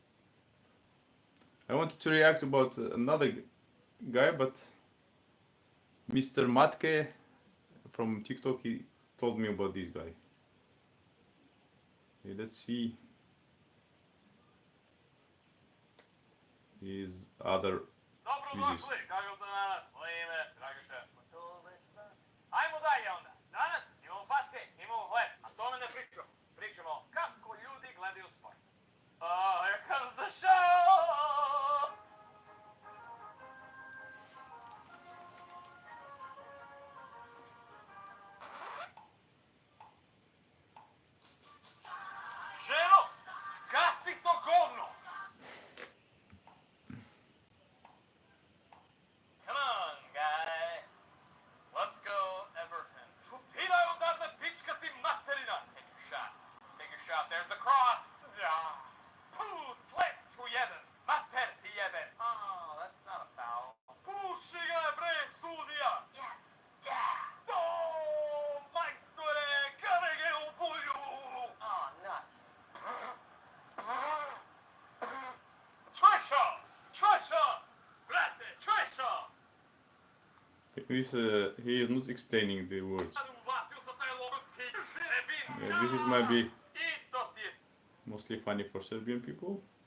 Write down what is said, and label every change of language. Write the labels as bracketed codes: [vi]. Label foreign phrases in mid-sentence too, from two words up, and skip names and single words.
[en] I wanted to react about another guy, but Mr. Matke from TikTok, he told me about this guy. Okay, let's see his other videos. [sr] Dobrodošli, kako ste danas? Moje ime je Dragiša. Ajmo dalje onda. Danas imamo paske, imamo hleb, a tome ne pričamo. Pričamo kako ljudi gledaju sport. [en] Oh, here comes the show! [sr] Ženo, gasi to govno! [en] Come on, guy. Let's go, Everton. [sr] Šutiraj odatle, pička ti materina. [en] Take a shot. Take a shot. There's the cross. Yeah. [sr] Pooh, slip to jedan. Mater ti jebe. [en] Oh, that's not a foul. [sr] Puši ga, bre, sudija. [en] Yes. Yeah. [sr] Oh, majstore, kare ga u bulju. [en] Oh, nuts. Trisha! [sr] Trisha! Brate, Trisha! [en] This he is not explaining the words. Yeah, this is maybe mostly funny for Serbian people.